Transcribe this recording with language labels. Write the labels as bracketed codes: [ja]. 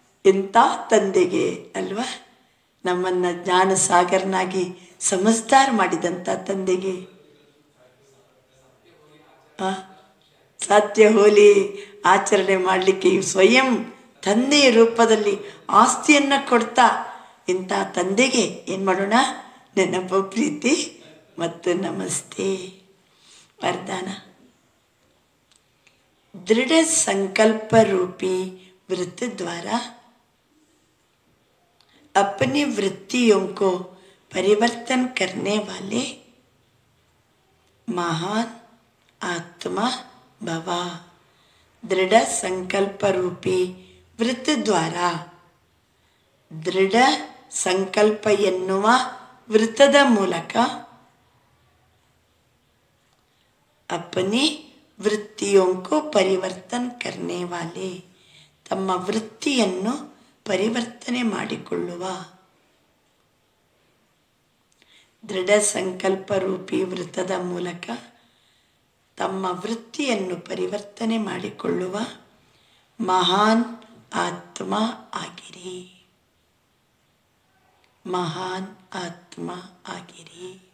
[kn] ಇಂಥ ತಂದೆಗೆ ಅಲ್ವಾ, ನಮ್ಮನ್ನು ಜ್ಞಾನ ಸಾಗರನಾಗಿ ಸಮಜ್ದಾರ್ ಮಾಡಿದಂಥ ತಂದೆಗೆ ಸತ್ಯ ಹೋಲಿ ಆಚರಣೆ ಮಾಡಲಿಕ್ಕೆ ಸ್ವಯಂ ತಂದೆಯ ರೂಪದಲ್ಲಿ ಆಸ್ತಿಯನ್ನು ಕೊಡ್ತಾ ಇಂಥ ತಂದೆಗೆ ಏನು ಮಾಡೋಣ, ನೆನಪು ಪ್ರೀತಿ ಮತ್ತು ನಮಸ್ತೆ. [hi] वरदान दृढ़ संकल्प रूपी व्रत द्वारा अपनी वृत्तियों को परिवर्तन करने वाले महान आत्मा भवा. दृढ़ संकल्प रूपी व्रत द्वारा, दृढ़ संकल्प [kn] ಎನ್ನುವ ವೃತ್ತದ ಮೂಲಕ [hi] अपनी वृत्तियों को परिवर्तन करने वाले, [kn] ತಮ್ಮ ವೃತ್ತಿಯನ್ನು ಪರಿವರ್ತನೆ ಮಾಡಿಕೊಳ್ಳುವ. ದೃಢ ಸಂಕಲ್ಪ ರೂಪಿ ವೃತ್ತದ ಮೂಲಕ ತಮ್ಮ ವೃತ್ತಿಯನ್ನು ಪರಿವರ್ತನೆ ಮಾಡಿಕೊಳ್ಳುವ ಮಹಾನ್ ಆತ್ಮ ಆಗಿರಿ, ಮಹಾನ್ ಆತ್ಮ ಆಗಿರಿ.